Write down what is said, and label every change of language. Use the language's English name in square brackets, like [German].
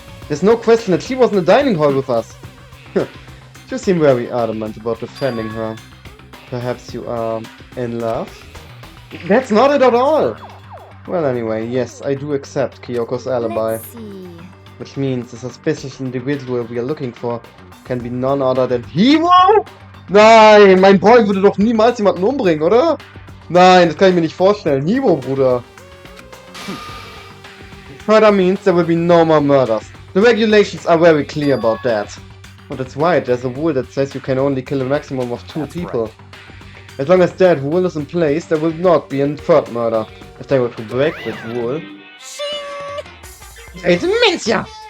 [English] There's no question that she was in the dining hall with us. You seem very adamant about defending her. Perhaps you are in love? That's not it at all! Well, anyway, yes, I do accept Kyoko's alibi. Let's see. Which means the suspicious individual we are looking for can be none other than Hibo? [German] Nein, mein Boy würde doch niemals jemanden umbringen, oder? Nein, das kann ich mir nicht vorstellen. Hibo, Bruder. [English] Further means there will be no more murders. The regulations are very clear about that. Oh, that's right, there's a rule that says you can only kill a maximum of 2 people. Right. As long as that rule is in place, there will not be a 3rd murder. If they were to break that rule... It's Mincia!